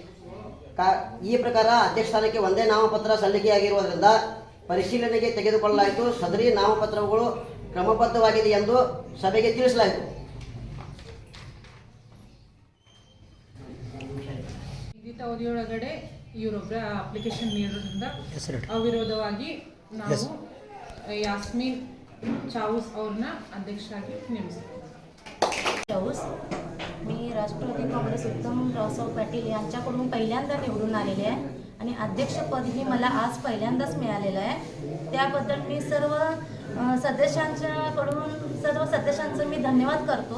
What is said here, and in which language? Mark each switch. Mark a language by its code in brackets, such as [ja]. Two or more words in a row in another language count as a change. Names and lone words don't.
[kn] ಈ ಪ್ರಕಾರ ಅಧ್ಯಕ್ಷ ಸ್ಥಾನಕ್ಕೆ ಒಂದೇ ನಾಮಪತ್ರ ಸಲ್ಲಿಕೆಯಾಗಿರುವುದರಿಂದ ಪರಿಶೀಲನೆಗೆ ತೆಗೆದುಕೊಳ್ಳಲಾಯಿತು. ಸದರಿ ನಾಮಪತ್ರಗಳು ಕ್ರಮಬದ್ಧವಾಗಿದೆ ಎಂದು ಸಭೆಗೆ ತಿಳಿಸಲಾಯಿತು. ಅವಧಿಯೊಳಗಡೆ ಇವರೊಬ್ಬರ ಅಪ್ಲಿಕೇಶನ್ ನೀಡೋದ್ರಿಂದ ಅವಿರೋಧವಾಗಿ ನಾವು यास्मीन चाऊस ಅವ್ರನ್ನ ಅಧ್ಯಕ್ಷರಾಗಿ ನೇಮಿಸಿದ್ದೇವೆ. [mr] चाऊस मी राष्ट्रवादी काँग्रेस उत्तम रावसाहेब पाटील यांच्याकडून पहिल्यांदा निवडून आलेले आहे आणि अध्यक्षपद ही मला आज पहिल्यांदाच मिळालेलं आहे. त्याबद्दल मी सर्व सदस्यांचं मी धन्यवाद करतो.